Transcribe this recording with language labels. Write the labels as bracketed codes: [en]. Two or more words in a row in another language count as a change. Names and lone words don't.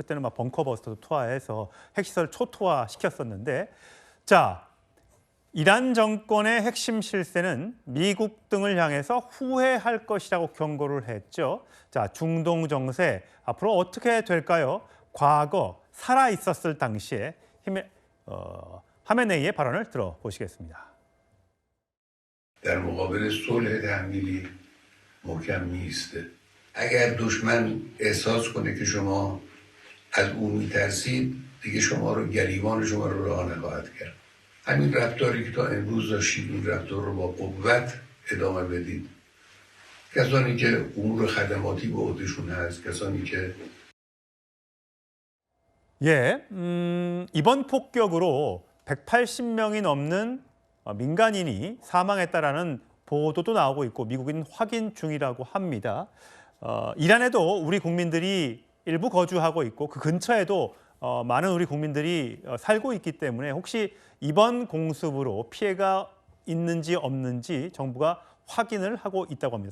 [ko] 그때는 막 벙커버스터도 투하해서 핵시설 초토화 시켰었는데 자, 이란 정권의 핵심 실세는 미국 등을 향해서 후회할 것이라고 경고를 했죠. 자, 중동 정세 앞으로 어떻게 될까요? 과거 살아 있었을 당시에 하메네이의 발언을 들어보시겠습니다. [fa] در مقابل صلح تحمیلی محکم نیسته. اگر دشمن احساس کنه که شما از او میترسید دیگه شما رو گریبان شما رو رها نخواهد کرد. همین رفتاری که تا امروز داشتید این رفتار رو با قوت ادامه بدید. کسانی که امور خدماتی به عهدهشون هست کسانی که [ko] 예, 이번 폭격으로 180명이 넘는 민간인이 사망했다라는 보도도 나오고 있고 미국인 확인 중이라고 합니다. 이란에도 우리 국민들이 일부 거주하고 있고 그 근처에도 많은 우리 국민들이 살고 있기 때문에 혹시 이번 공습으로 피해가 있는지 없는지 정부가 확인을 하고 있다고 합니다.